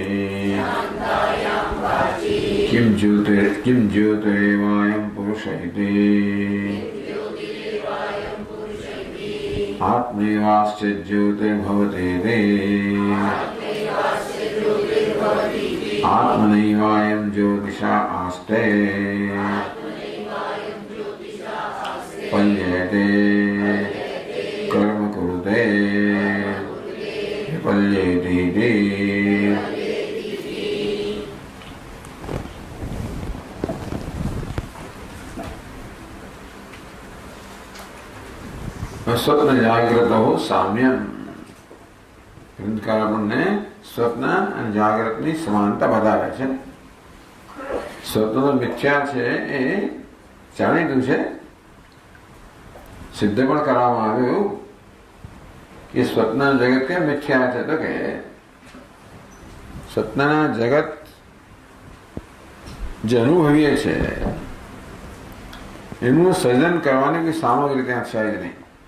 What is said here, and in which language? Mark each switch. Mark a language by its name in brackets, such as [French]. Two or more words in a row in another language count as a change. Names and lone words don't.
[Sanskrit] किं ज्योतिरेवायं पुरुष इति आत्मैवास्य ज्योतिर्भवतीति आत्मनैवायं ज्योतिषा आस्ते पल्येते कर्म कुरुते विपल्येतीति। स्वप्न जागृत हो साम्यम [Gujarati] આપણને સ્વપ્ન અને જાગ્રતની સમાનતા બતાવે છે। સ્વપ્ન મિથ્યા છે એ જાણીતું છે, સિદ્ધ પણ કરવામાં આવ્યું કે સ્વપ્ન જગત કે મિથ્યા છે, તો કે સ્વપ્નના જગત જે અનુભવીએ છે એનું સર્જન કરવાની કોઈ સામગ્રી ત્યાં છે જ નહીં।